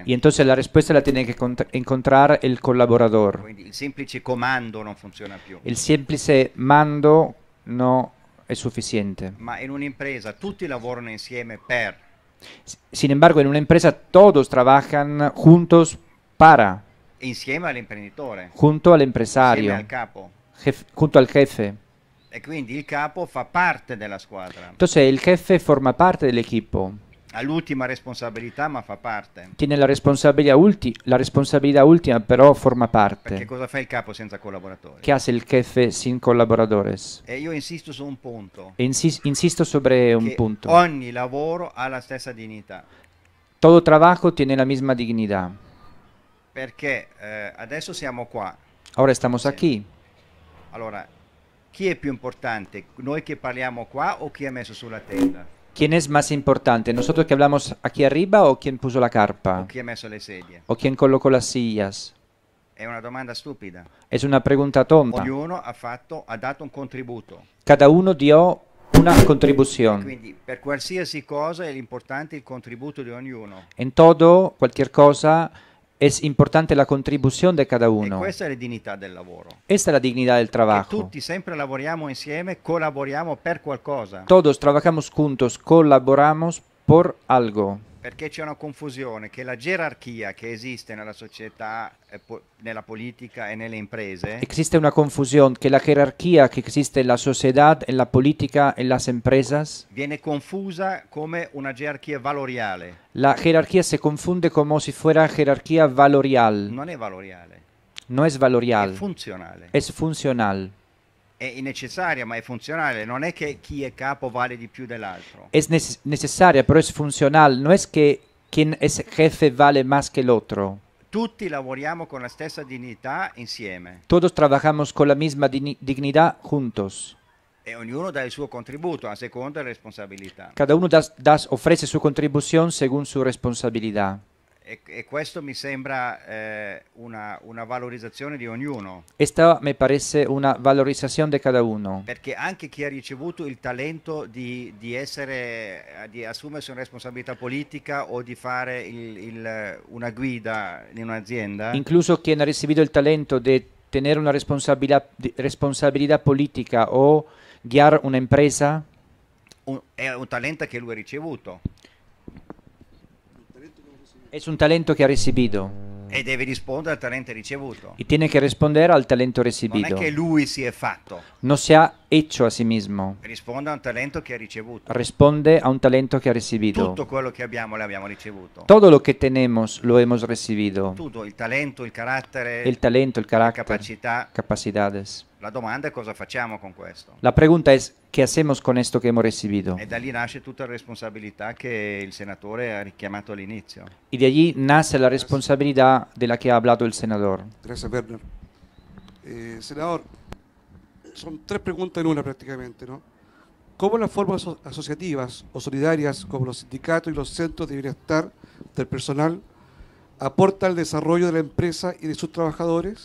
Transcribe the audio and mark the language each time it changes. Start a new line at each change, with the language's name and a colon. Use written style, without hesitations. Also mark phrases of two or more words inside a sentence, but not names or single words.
Spanish: Y entonces la respuesta la tiene que encontrar el colaborador.
Italian: Quindi il semplice comando non funziona più.
Spanish: El simple mando no es suficiente.
Italian: Ma in un'impresa tutti lavorano insieme per,
Spanish: Sin embargo, en una empresa todos trabajan juntos para,
Italian: insieme all'imprenditore,
Spanish: junto al
Italian: insieme
Spanish: empresario,
Italian: al capo.
Spanish: junto al jefe.
Italian: E quindi il capo fa parte della squadra.
Spanish: Entonces el jefe forma parte del equipo.
Italian: Ha l'ultima responsabilità, ma fa parte.
Spanish: Tiene la responsabilidad última, pero forma
Italian: Perché
Spanish: parte.
Italian: cosa fa il capo senza collaboratori?
Spanish: ¿Qué hace el jefe sin colaboradores?
Italian: E io insisto su un punto.
Spanish: E insisto sobre un
Italian: Che
Spanish: punto.
Italian: ogni lavoro ha la stessa dignità.
Spanish: Todo trabajo tiene la misma dignidad.
Italian: Perché adesso siamo qua.
Spanish: Ahora estamos
Italian: Sì.
Spanish: aquí.
Italian: Allora, chi è più importante? Noi che parliamo qua o chi ha messo sulla tenda?
Spanish: ¿Quién es más importante? ¿Nosotros que hablamos aquí arriba o quién puso la carpa?
Italian: O chi ha messo le sedie?
Spanish: ¿O quién colocó las sillas?
Italian: È una domanda stupida.
Spanish: Es una pregunta tonta.
Italian: Ognuno ha dato un contributo.
Spanish: Cada uno dio una contribución.
Italian: Quindi per qualsiasi cosa è l'importante il contributo di ognuno.
Spanish: En todo, cualquier cosa, es importante la contribución de cada
Italian: E
Spanish: uno.
Italian: questa è la dignità del lavoro.
Spanish: Esta es la dignidad del
Italian: Che
Spanish: trabajo.
Italian: tutti sempre lavoriamo insieme, collaboriamo per qualcosa.
Spanish: Todos trabajamos juntos, colaboramos por algo.
Italian: Perché c'è una confusione che la gerarchia che esiste nella società, nella politica e nelle imprese
Spanish: Existe una confusión que la jerarquía que existe en la sociedad, en la política, en las empresas,
Italian: viene confusa come una gerarchia valoriale.
Spanish: la jerarquía se confunde como si fuera jerarquía valorial.
Italian: Non è valoriale,
Spanish: No es
Italian: è
Spanish: valorial,
Italian: funzionale.
Spanish: es funcional.
Italian: È necessaria, ma è funzionale. Non è che chi è capo vale di più dell'altro.
Spanish: Es necesaria, pero es funcional. No es que quien es jefe vale más que el otro.
Italian: Tutti lavoriamo con la stessa dignità insieme
Spanish: Todos trabajamos con la misma dignidad juntos.
Italian: e ognuno dà il suo contributo a seconda delle responsabilità.
Spanish: Cada uno ofrece su contribución según su responsabilidad.
Italian: E questo mi sembra una valorizzazione di ognuno,
Spanish: Esta me parece una valorización de cada uno.
Italian: perché anche chi ha ricevuto il talento di assumersi una responsabilità politica o di fare una guida in un'azienda,
Spanish: Incluso quien ha recibido el talento de tener una responsabilidad política o guiar una empresa,
Italian: è un talento che lui ha ricevuto
Spanish: es un talento que ha recibido
Italian: e deve rispondere al talento ricevuto.
Spanish: y tiene que responder al talento
Italian: Non è
Spanish: recibido.
Italian: che lui si è fatto,
Spanish: No se ha hecho a sí mismo,
Italian: risponde a un talento che ha ricevuto.
Spanish: responde a un talento que ha recibido.
Italian: Tutto quello che abbiamo l'abbiamo ricevuto.
Spanish: Todo lo que tenemos lo hemos recibido.
Italian: Tutto, il talento, il carattere,
Spanish: El talento, el
Italian: la
Spanish: carácter,
Italian: capacità.
Spanish: capacidades.
Italian: La domanda è cosa facciamo con questo.
Spanish: La pregunta es, ¿qué hacemos con esto que hemos recibido?
Italian: E da lì nasce tutta la responsabilità che il senatore ha richiamato all'inizio.
Spanish: Y de allí nace la responsabilidad de la que ha hablado el senador. Gracias, Werner. Senador, son tres preguntas en una prácticamente, ¿no? ¿Cómo las formas asociativas o solidarias, como los sindicatos y los centros de bienestar del personal, aportan al desarrollo de la empresa y de sus trabajadores?